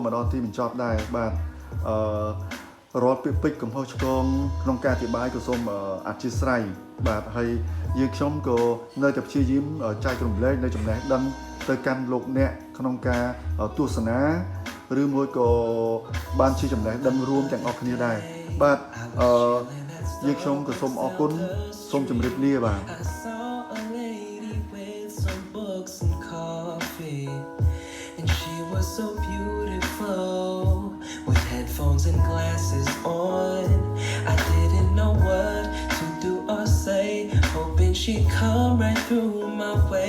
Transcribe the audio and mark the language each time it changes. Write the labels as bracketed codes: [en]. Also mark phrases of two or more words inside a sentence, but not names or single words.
[km] មកដល់ទីបញ្ចប់ដែរបាទរាល់ពាក្យពេចន៍កំហុសឆ្គងក្នុងការអធិប្បាយក៏សូមអធិស្ឋានបាទហើយយើងខ្ញុំក៏នៅតែព្យាយាមចែករំលែកនៅចំណេះដឹងទៅកាន់លោកអ្នកក្នុងការទស្សនាឬមួយក៏បានជាចំណេះដឹងរួមទាំងអស់គ្នាដែរបាទយើងខ្ញុំក៏សូមអរគុណសូមជម្រាបលាបាទ [en] So beautiful with headphones and glasses on. I didn't know what to do or say, hoping she'd come right through my way.